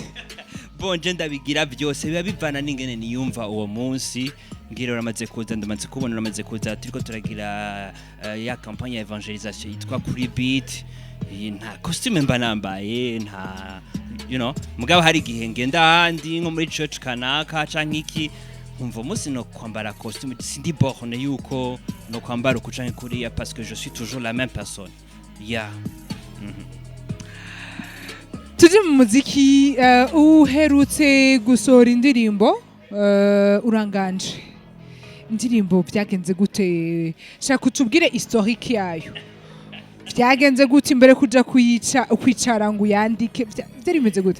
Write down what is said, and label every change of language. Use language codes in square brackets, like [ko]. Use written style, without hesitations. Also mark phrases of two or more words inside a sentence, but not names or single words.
[rn] Bon je ndabigira byose biba bivana n'ingene niyumva uwo munsi ngira uramaze kuza ndamaze kubona uramaze kuza turiko turagira ya campagne ya evangelisation yitwa kuri beat nta costume mba nambaye nta mugabo hari gihe ngenda handi nko muri church kanaka canke iki umva musi no kwambara costume sindi borne yuko no kwambara ukucanke kuriya [fr] parce que je suis toujours la même personne. [rn] Yeah. Tuje mu muziki uherutse gusora indirimbo uranganje. Indirimbo byagenze gute? Shaka utubwire historique yayo. Byagenze gute imbere kuja kwicara ngo yandike byari bimeze gute?